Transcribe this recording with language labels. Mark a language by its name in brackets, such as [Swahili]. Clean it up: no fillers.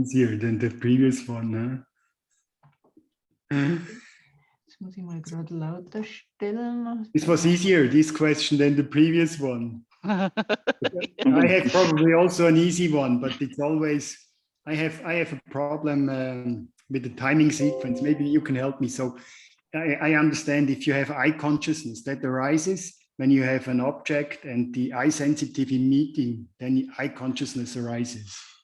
[English] Easier than the previous one. [German] Jetzt muss ich mal gerade lauter stellen. [English] This was easier, this question, than the previous one. I have probably also an easy one, but it's always, I have a problem with the timing sequence. Maybe you can help me. So I understand if you have eye consciousness that arises when you have an object and the eye sensitivity meeting, then eye consciousness arises.